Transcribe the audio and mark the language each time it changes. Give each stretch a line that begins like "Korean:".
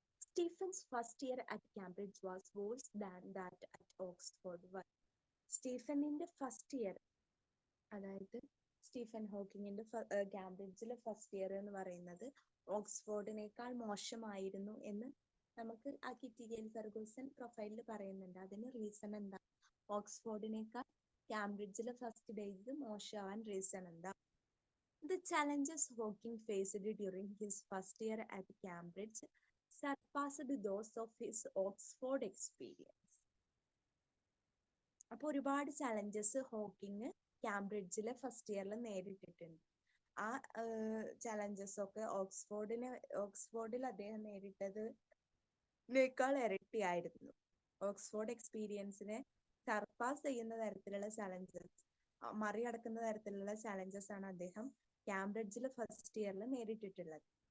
English: Stephen's first year at Cambridge was worse than that at Oxford.
Malayalam: സ്റ്റീഫനിന്റെ first year, അതായത് Stephen ഹോക്കിങ്ങിന്റെ കാംബ്രിഡ്ജിലെ first year എന്ന് പറയുന്നത് ഓക്സ്ഫോർഡിനേക്കാൾ മോശമായിരുന്നു എന്ന് നമുക്ക് ആ കിറ്റി ഗെയിൽ ഫെർഗൂസൺ പ്രൊഫൈലിൽ പറയുന്നുണ്ട്. അതിന് റീസൺ എന്താ? ഓക്സ്ഫോർഡിനേക്കാൾ കാംബ്രിഡ്ജിലെ ഫസ്റ്റ് ഡേയ്സ് മോശമാവാൻ റീസൺ എന്താ?
English: The challenges Hawking faced during his first year at Cambridge surpassed those of his Oxford experience.
Malayalam: അപ്പോൾ ഒരുപാട് ചലഞ്ചസ് ഹോക്കിങ് കാംബ്രിഡ്ജിലെ ഫസ്റ്റ് ഇയറിൽ നേരിട്ടിട്ടുണ്ട്. ആ ചലഞ്ചസ് ഒക്കെ ഓക്സ്ഫോർഡിൽ അദ്ദേഹം നേരിട്ടതിനേക്കാൾ ഇരട്ടിയായിരുന്നു. ഓക്സ്ഫോർഡ് എക്സ്പീരിയൻസിനെ സർപ്പാസ് ചെയ്യുന്ന തരത്തിലുള്ള ചലഞ്ചസ്, മറികടക്കുന്ന തരത്തിലുള്ള ചലഞ്ചസ് ആണ് അദ്ദേഹം കാംബ്രിഡ്ജിൽ ഫസ്റ്റ് ഇയറിൽ നേരിട്ടിട്ടുള്ളത്.